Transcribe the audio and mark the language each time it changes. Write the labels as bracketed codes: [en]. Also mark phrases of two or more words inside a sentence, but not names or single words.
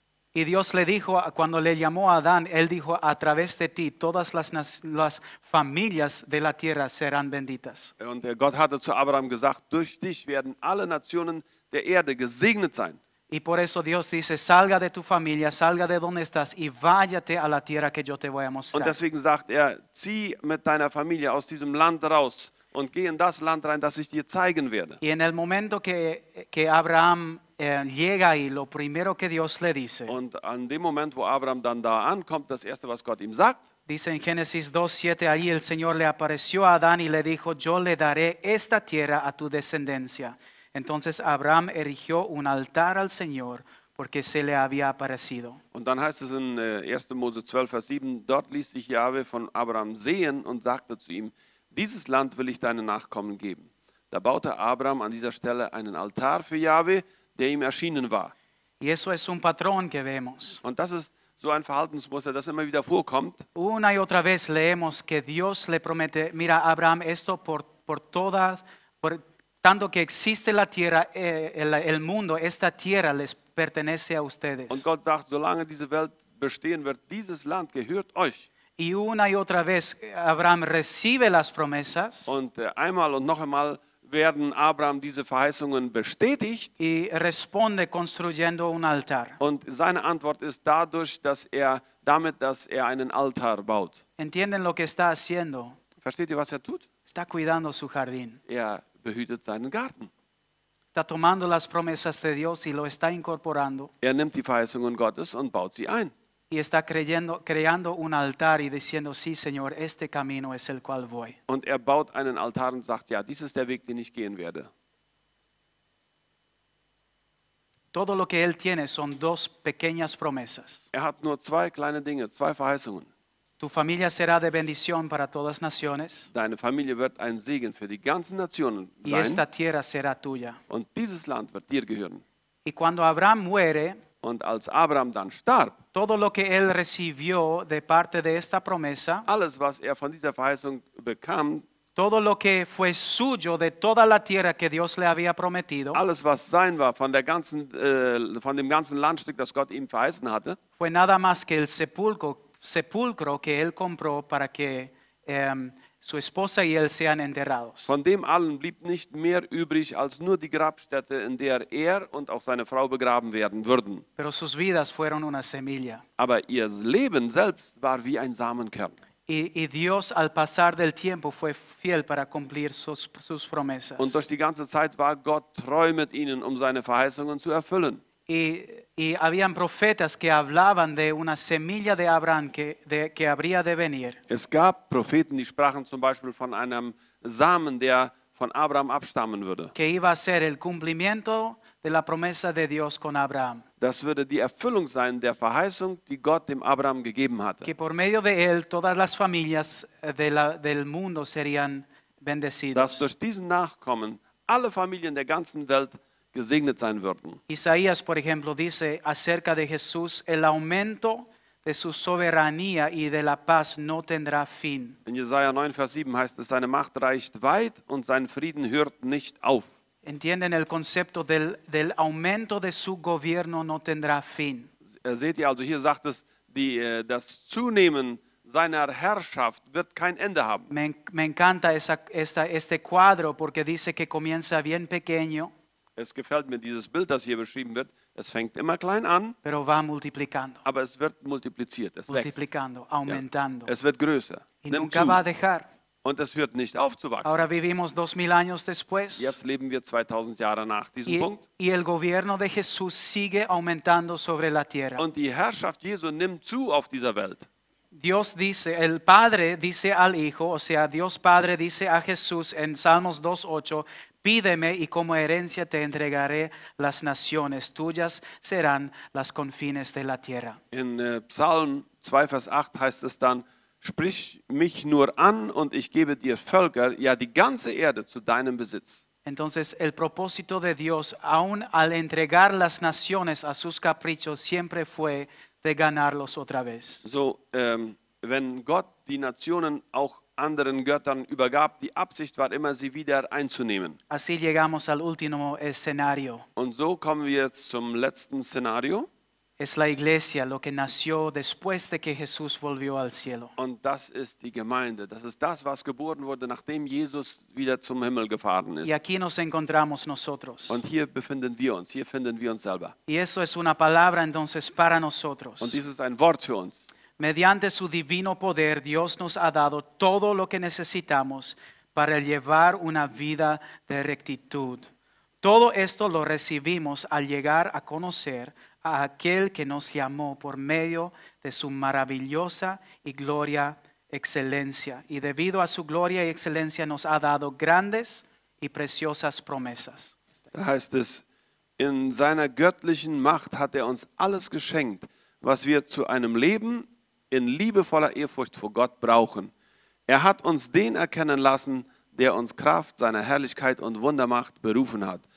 [es] Y Dios le dijo, cuando le llamó a Adán, él dijo, a través de ti todas las familias de la tierra serán benditas. [de] Und Gott hatte zu Abraham gesagt, durch dich werden alle Nationen der Erde gesegnet sein. [es] Y por eso Dios dice, salga de tu familia, salga de donde estás y váyate a la tierra que yo te voy a [de] Und [es] mostrar. [de] deswegen sagt er, zieh mit deiner Familie aus diesem Land raus und geh in das Land rein, das ich dir zeigen werde. [es] Y en el momento que Abraham llega ahí, lo primero que Dios le dice, [de] Und an dem Moment, wo Abraham dann da ankommt, das Erste, was Gott ihm sagt, [es] dice en Génesis 2:7, allí el Señor le apareció a Adán y le dijo, yo le daré esta tierra a tu descendencia. Entonces Abraham erigió un altar al Señor porque se le había aparecido. [de] und dann heißt es in 1. Mose 12, Vers 7, dort ließ sich Jahwe von Abraham sehen und sagte zu ihm, dieses Land will ich deinen Nachkommen geben. Da baute Abraham an dieser Stelle einen Altar für Jahwe, der ihm erschienen war. [es] Y eso es un patrón que vemos. [de] Und das ist so ein Verhaltensmuster, das immer wieder vorkommt. [es] Una y otra vez leemos que Dios le promete, mira Abraham, esto por todas, por tanto que existe la tierra, el mundo, esta tierra les pertenece a ustedes. [de] Und Gott sagt, solange diese Welt bestehen wird, dieses Land gehört euch. [es] Y una y otra vez Abraham recibe las promesas [de] Und einmal und noch einmal werden Abraham diese Verheißungen bestätigt. [es] y responde construyendo un altar. [de] Und seine Antwort ist dadurch, dass er einen Altar baut. [es] ¿Entienden lo que está haciendo? [de] Versteht ihr, was er tut? [es] Está cuidando su jardín. [de] Er behütet seinen Garten. [es] Está tomando las promesas de Dios y lo está incorporando. [de] Er nimmt die Verheißungen Gottes und baut sie ein. [es] Y está creando un altar y diciendo, sí, Señor, este camino es el cual voy. [de] Und er baut einen Altar und sagt, ja, dies ist der Weg, den ich gehen werde. [es] Todo lo que Él tiene son dos pequeñas promesas. [de] Er hat nur zwei kleine Dinge, zwei Verheißungen. [es] Tu familia será de bendición para todas naciones [de] Deine Familie wird ein Segen für die ganzen Nationen [es] y esta [de] sein. [es] tierra será tuya. [de] Und dieses Land wird dir gehören. [es] Y cuando Abraham muere, [de] Und als Abraham dann starb, [es] todo lo que él recibió de parte de esta promesa, [de] alles, was er von dieser Verheißung bekam, [es] todo lo que fue suyo de toda la tierra que Dios le había prometido, [de] alles, was sein war von dem ganzen Landstück, das Gott ihm verheißen hatte, [es] fue nada más que el sepulcro que él compró para que su esposa y él sean enterrados. [de] von dem allen blieb nicht mehr übrig als nur die Grabstätte, in der er und auch seine Frau begraben werden würden. [es] Pero sus vidas fueron una semilla. [de] Aber ihr Leben selbst war wie ein Samenkern. [es] Y Dios al pasar del tiempo fue fiel para cumplir sus promesas. [de] Und durch die ganze Zeit war Gott treu mit ihnen, um seine Verheißungen zu erfüllen. [es] Y habían profetas que hablaban de una semilla de Abraham que habría de venir. [de] Es gab Propheten, die sprachen zum Beispiel von einem Samen, der von Abraham abstammen würde. [es] Que iba a ser el cumplimiento de la promesa de Dios con Abraham. [de] Das würde die Erfüllung sein der Verheißung, die Gott dem Abraham gegeben hatte. [es] Que por medio de él todas las familias del mundo serían [de] Dass [es] bendecidas. [de] durch diesen Nachkommen alle Familien der ganzen Welt gesegnet sein würden. [es] Isaías, por ejemplo, dice acerca de Jesús, el aumento de su soberanía y de la paz no tendrá fin. [de] In Jesaja 9, Vers 7 heißt es, seine Macht reicht weit und sein Frieden hört nicht auf. [es] ¿Entienden el concepto del aumento de su gobierno no tendrá fin? [de] Seht ihr also, hier sagt es, das Zunehmen seiner Herrschaft wird kein Ende haben. [es] Me encanta este cuadro porque dice que comienza bien pequeño, [de] Es gefällt mir dieses Bild, das hier beschrieben wird. Es fängt immer klein an, [es] pero va multiplicando, [de] aber es wird multipliziert, es wächst. [es] multiplicando, aumentando. [de] Es wird größer, [es] Y [de] nimmt [es] nunca va a [de] zu [es] dejar. [de] und es hört nicht auf zu wachsen. [es] Ahora vivimos 2000 años después [de] Jetzt leben wir 2000 Jahre nach diesem Punkt [es] y el gobierno de Jesús sigue aumentando sobre la tierra. [de] und die Herrschaft Jesu nimmt zu auf dieser Welt. [es] Dios dice, el Padre dice al Hijo, o sea, Dios Padre dice a Jesús en Salmos 2:8, pídeme y como herencia te entregaré las naciones, tuyas serán las confines de la tierra. [de] In Psalm 2, Vers 8 heißt es dann, sprich mich nur an und ich gebe dir Völker, ja die ganze Erde zu deinem Besitz. [es] Entonces el propósito de Dios, aun al entregar las naciones a sus caprichos, siempre fue de ganarlos otra vez. [de] So, wenn Gott die Nationen auch anderen Göttern übergab, die Absicht war immer, sie wieder einzunehmen. [es] Así llegamos al último escenario. [de] Und so kommen wir jetzt zum letzten Szenario. [es] Es la iglesia, lo que nació después de que Jesús volvió al cielo. [de] Und das ist die Gemeinde. Das ist das, was geboren wurde, nachdem Jesus wieder zum Himmel gefahren [es] Y [de] ist. [es] aquí nos encontramos nosotros. [de] Und hier befinden wir uns. Hier finden wir uns selber. [es] Y eso es una palabra entonces para nosotros. [de] Und dies ist ein Wort für uns. [es] Mediante su divino poder, Dios nos ha dado todo lo que necesitamos para llevar una vida de rectitud. Todo esto lo recibimos al llegar a conocer a aquel que nos llamó por medio de su maravillosa y gloria excelencia. Y debido a su gloria y excelencia nos ha dado grandes y preciosas promesas. [de] Da heißt es, in seiner göttlichen Macht hat er uns alles geschenkt, was wir zu einem Leben in liebevoller Ehrfurcht vor Gott brauchen. Er hat uns den erkennen lassen, der uns Kraft seiner Herrlichkeit und Wundermacht berufen hat.